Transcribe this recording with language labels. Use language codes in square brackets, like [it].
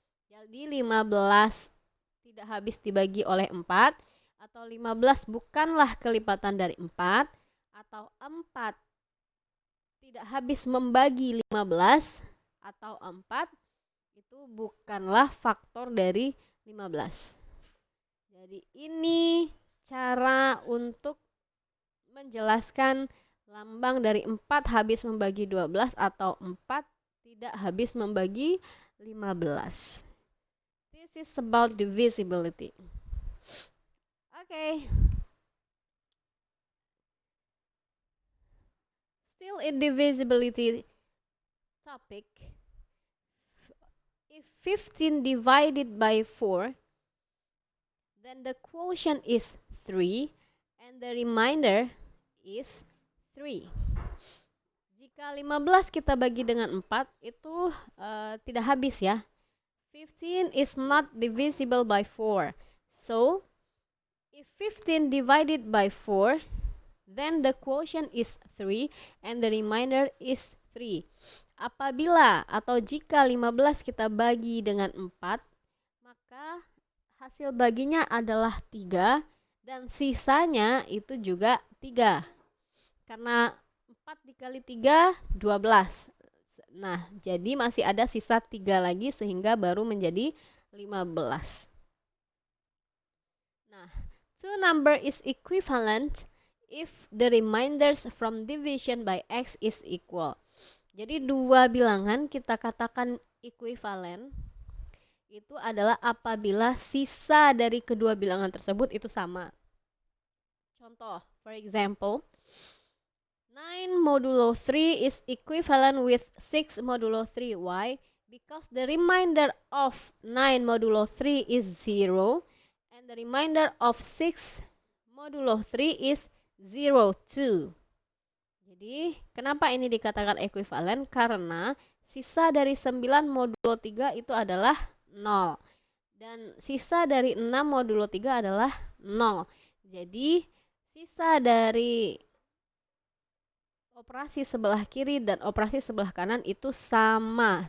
[id] Jadi 15 tidak habis dibagi oleh 4, atau 15 bukanlah kelipatan dari 4, atau 4 tidak habis membagi 15, atau 4 itu bukanlah faktor dari 15. Jadi ini cara untuk menjelaskan lambang dari 4 habis membagi 12 atau 4 tidak habis membagi 15. [en] This is about divisibility. Okay. Still in divisibility topic, if 15 divided by 4, then the quotient is 3 and the remainder is 3. [id] Jika 15 kita bagi dengan 4, itu tidak habis ya. [en] 15 is not divisible by 4. So, if 15 divided by 4, then the quotient is 3 and the remainder is 3. [id] Apabila atau jika 15 kita bagi dengan 4, maka hasil baginya adalah 3 dan sisanya itu juga 3. Karena 4 dikali 3, 12. Nah, jadi masih ada sisa 3 lagi sehingga baru menjadi 15. [en] Nah, two number is equivalent if the remainders from division by x is equal. [id] Jadi dua bilangan kita katakan equivalent itu adalah apabila sisa dari kedua bilangan tersebut itu sama. [en] Contoh, for example, 9 modulo 3 is equivalent with 6 modulo 3. Why? Because the remainder of 9 modulo 3 is 0 and the remainder of 6 modulo 3 is 0, 2. [id] Jadi, kenapa ini dikatakan ekuivalen? Karena sisa dari 9 modulo 3 itu adalah 0. Dan sisa dari 6 modulo 3 adalah 0. Jadi, sisa dari operasi sebelah kiri dan operasi sebelah kanan itu sama.